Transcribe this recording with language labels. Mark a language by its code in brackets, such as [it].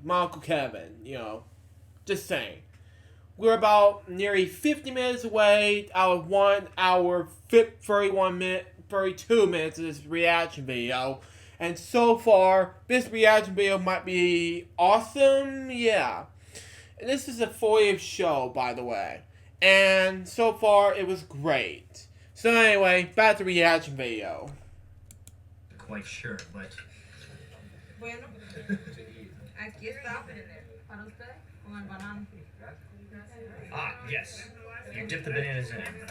[en] My Uncle Kevin, just saying. We're about nearly 50 minutes away out of 1 hour, 32 minutes of this reaction video. And so far, this reaction video might be awesome, yeah. And this is a 40th show, by the way. And so far, it was great. So anyway, back to the reaction video. Quite sure, but [es] Bueno, aquí está para usted con el banano. [en] yes, you dip the bananas in it.